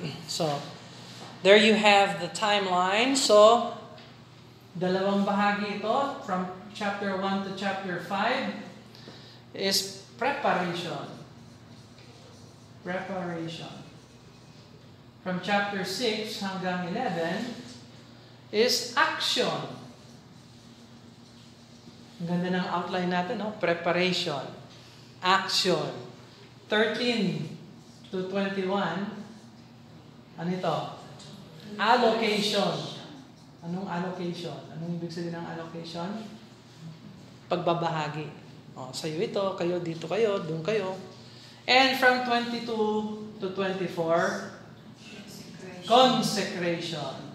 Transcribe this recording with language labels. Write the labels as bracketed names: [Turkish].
[English] So, there you have the timeline. So, [Filipino] dalawang bahagi ito [English] from chapter 1 to chapter 5 is preparation. Preparation. From chapter 6 hanggang 11 is action. [Filipino] Ang ganda ng outline natin, no? [English] Preparation. Action. 13 to 21, [Filipino] ano ito? [English] Allocation. Anong allocation? [Filipino] Anong ibig sabihin ng allocation? Pagbabahagi. Sa'yo ito, kayo dito kayo, doon kayo. [English] And from 22 to 24, consecration.